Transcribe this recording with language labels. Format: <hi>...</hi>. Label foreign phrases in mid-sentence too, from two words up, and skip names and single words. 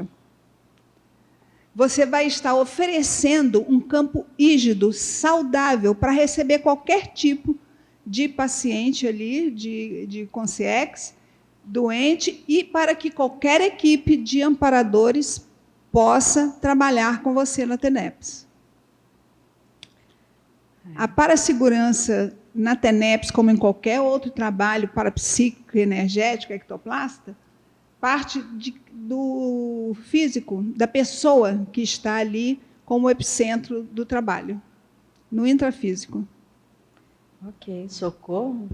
<pt>Você vai estar oferecendo um campo rígido, saudável, para receber qualquer tipo de paciente ali, de consciência, doente, e para que qualquer equipe de amparadores possa trabalhar com você na TENEPS. A parassegurança na TENEPS, como em qualquer outro trabalho parapsíquico, energético, ectoplasta, parte do físico, da pessoa que está ali como epicentro do trabalho, no intrafísico. Ok, socorro.</pt>